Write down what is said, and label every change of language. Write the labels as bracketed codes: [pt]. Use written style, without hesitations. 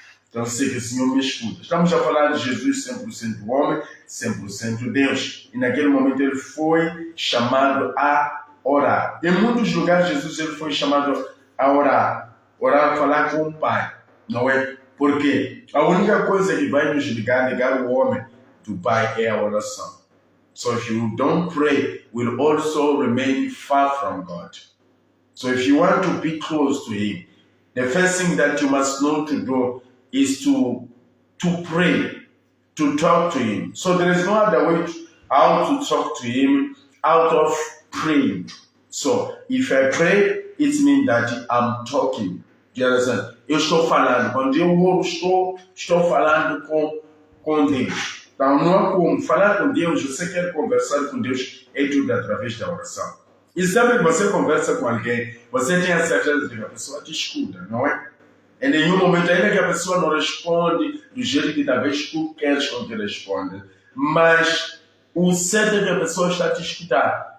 [pt] Então, eu sei que o Senhor me escuta. Estamos a falar de Jesus 100% homem, 100% Deus. E naquele momento ele foi chamado a orar. Em muitos lugares Jesus ele foi chamado a orar. Orar, falar com o Pai. Não é? Porque a única coisa que vai nos ligar o homem do Pai é a oração. [en] So if you don't pray, we'll also remain far from God. So if you want to be close to Him, the first thing that you must know to do is to pray, to talk to Him. So there is no other way how to talk to Him out of praying. So if I pray, it means that I'm talking. Do you understand? [pt] Eu estou falando. Quando eu oro, estou falando com Deus. Então não há como falar com Deus, você quer conversar com Deus, é tudo através da oração. E sempre que você conversa com alguém, você tem a certeza de que a pessoa te escuta, não é? Em nenhum momento, ainda que a pessoa não responde do jeito que talvez tu queres que responda, mas o certo é que a pessoa está a te escutar.